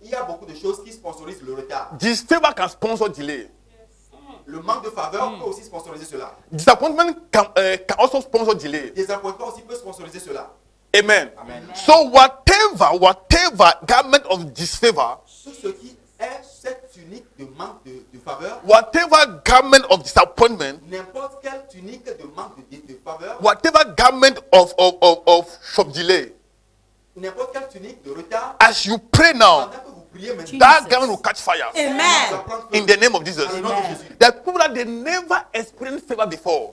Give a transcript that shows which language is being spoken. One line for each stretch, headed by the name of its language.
French: Il y a beaucoup de choses qui sponsorisent le retard.
English: Disfavor can sponsor delay.
French: Le manque de faveur peut aussi sponsoriser cela.
English: Disappointment can also sponsor delay.
French: Désappointement aussi peut sponsoriser cela.
English: Amen. Amen. So whatever garment of disfavor,
French: Tout ce qui est cette tunique de manque de faveur,
English: whatever garment of disappointment,
French: n'importe quelle tunique de manque de faveur,
English: whatever garment of delay,
French: n'importe quelle tunique de retard,
English: as you pray now,
French: pendant que vous priez maintenant,
English: that garment will catch fire.
French: ça va
English: Amen.
French: prendre feu.
English: In the name of Jesus.
French: Dans le nom de Jésus.
English: There are people that they never experienced favor before.